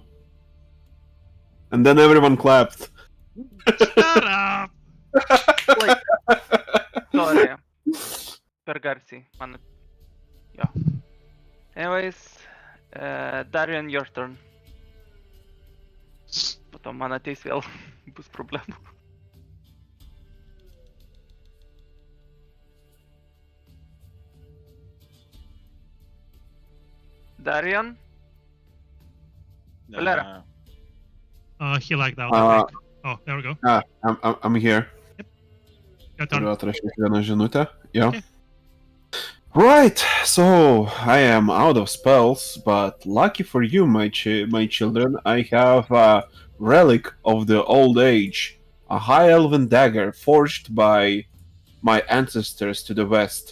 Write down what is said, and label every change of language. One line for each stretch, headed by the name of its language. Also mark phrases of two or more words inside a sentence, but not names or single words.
English: And then everyone clapped. Shut up. Like, sorry. Pergarsi. Yeah. Anyways, Darian, your turn.
Lithuanian: Потом man ateis vėl bus problemų.
English: Darian? Valera. He lagged out, I think. Oh, there we go. I'm here. Your turn.
Lithuanian: Turiu atrašyti vieną žinutę.
English: Yeah. Okay. Right, so I am out of spells, but lucky for you, my children, I have a relic of the old age, a high elven dagger forged by my ancestors to the west.